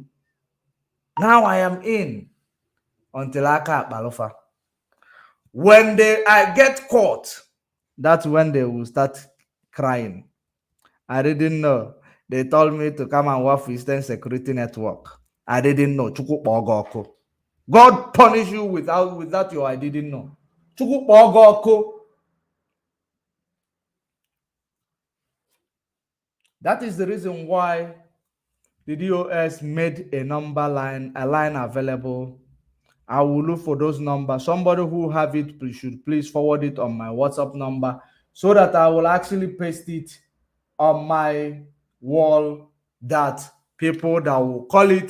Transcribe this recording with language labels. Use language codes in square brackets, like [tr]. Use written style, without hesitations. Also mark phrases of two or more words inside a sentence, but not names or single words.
[en] Now I am in until I can't balofa. When I get caught, That's when they will start crying. I didn't know. They told me to come and work for Eastern Security Network. I didn't know. [ig] Chukwu kpọọ gị ọkụ. [en] God punish you without your I didn't know. [ig] Chukwu kpọọ gị ọkụ. [en] That is the reason why the DOS made a line available. I will look for those numbers. Somebody who have it should please forward it on my WhatsApp number so that I will actually paste it on my wall, that people that will call it.